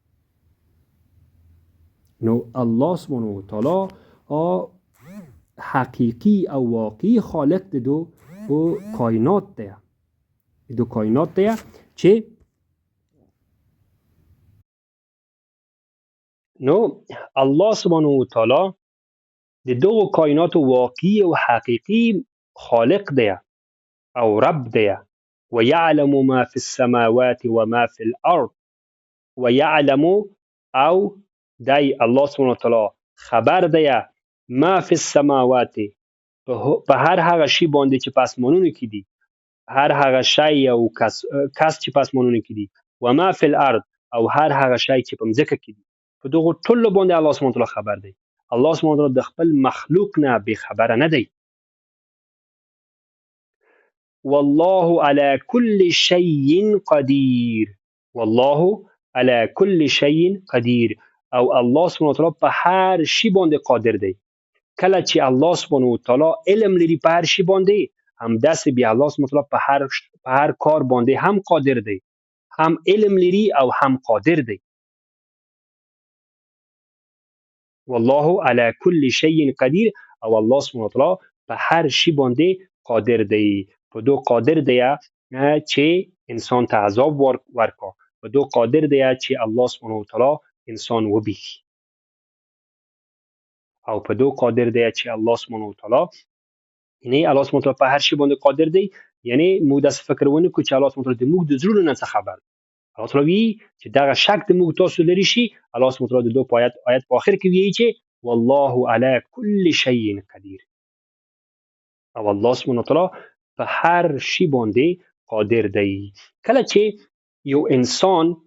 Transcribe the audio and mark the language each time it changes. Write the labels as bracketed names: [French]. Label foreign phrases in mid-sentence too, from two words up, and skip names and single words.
[Pashto] نو الله سبحانه وتعالی حقیقی او واقعی خالق د دو کائنات دی، د دو کائنات دی چې نو الله سبحانه وتعالی د دغو کائنات واقعی او حقیقی خالق دی او رب دی. [Arabic] ويعلم ما في السماوات وما في الارض. [Pashto] ويعلم او دی الله سبحانه وتعالی خبر دی [Arabic] ما في السماوات [Pashto] په هر هغه شی باندې چې په اسمانونو کې دی، هر هغه شی او کس چې په اسمانونو کې دی، [Arabic] وما في الارض [Pashto] او هر هغه شی چې په مځکه کې دی، په دغو ټولو باندې الله سبحانه وتعالی خبر دی. الله سبحانه وتعالی د خپل مخلوق نه بې خبره نه دی. [Arabic] والله على كل شيء قدير. والله على كل شيء قدير. [Pashto] او الله سبحانه وتعالی په هر شی باندې قادر دی. کله چې الله سبحانه وتعالی علم لري په هر شی باندې، همداسې بیا الله سبحانه وتعالی په هر کار باندې هم قادر دی، هم علم لري او هم قادر دی. [Arabic] والله على كل شيء قدير. [Pashto] او الله سبحانه وتعالی په هر شی باندې قادر دی. په دو قادر دی چې انسان ته عذاب ورکا په دو قادر دی چې الله سبحانه وتعالی انسان وبخي او په دو قادر دی چې الله سبحانه وتعالی یعنی الله سبحانه وتعالی په هر شي باندې قادر دی یعنی موږ د فکر ونه کو چې الله سبحانه وتعالی د موږ د زړونو نه خبر الله تعالی وی چې دا شک د موږ تاسو لري شي الله سبحانه وتعالی د دو آیات په اخر کې وی چې [Arabic] والله علی کل شیء قدیر [Pashto] او الله سبحانه وتعالی په هر شي باندې قادر دی کله چې یو انسان